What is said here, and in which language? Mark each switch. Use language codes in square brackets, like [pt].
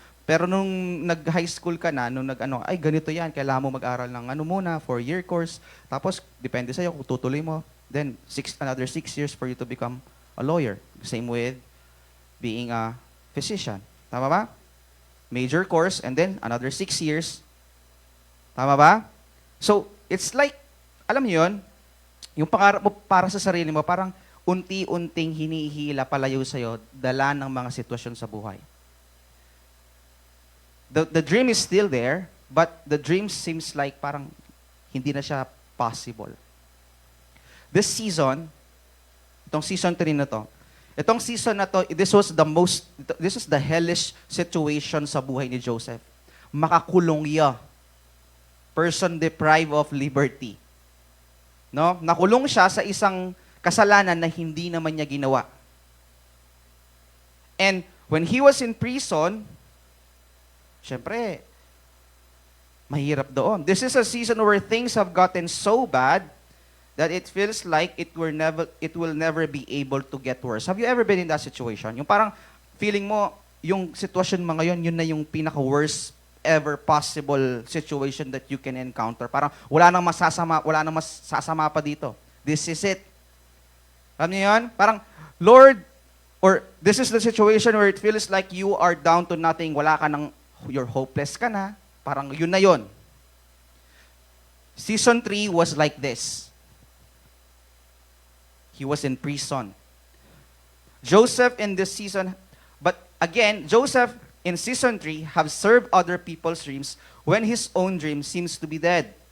[tl] Pero nung nag-high school ka na, ay ganito yan, kailangan mo mag-aral ng muna, 4-year course, tapos depende sa'yo kung tutuloy mo, [en] then another 6 years for you to become a lawyer. Same with being a physician. [tl] Tama ba? [en] Major course, and then another 6 years. [tl] Tama ba? [en] So, it's like, [tl] alam niyo yun, yung pangarap mo para sa sarili mo, parang unti-unting hinihila palayo sa'yo, dala ng mga sitwasyon sa buhay. [en] The dream is still there, but the dream seems like [tl] parang hindi na siya [en] possible. This season, [tl] itong season 3 na to, [en] itong season na to, this was the hellish situation [tl] sa buhay ni [en] Joseph. [tl] Makakulong siya. [en] Person deprived of liberty. No? [tl] Nakulong siya sa isang kasalanan na hindi naman niya ginawa. [en] And when he was in prison, [tl] syempre, mahirap doon. [en] This is a season where things have gotten so bad that it feels like it will never be able to get worse. Have you ever been in that situation? [tl] Yung parang feeling mo, yung sitwasyon mo ngayon, yun na yung pinaka-worst [en] ever possible situation that you can encounter. [tl] Parang wala nang masasama pa dito. [en] This is it. [tl] Alam niyo yun? [en] Parang, Lord, or this is the situation where it feels like you are down to nothing, [tl] wala ka nang, [en] you're hopeless ka na, [tl] parang yun na yun. [en] Season 3 was like this. He was in prison. Joseph in this season, but again, Joseph in season 3 have served other people's dreams when his own dream seems to be dead.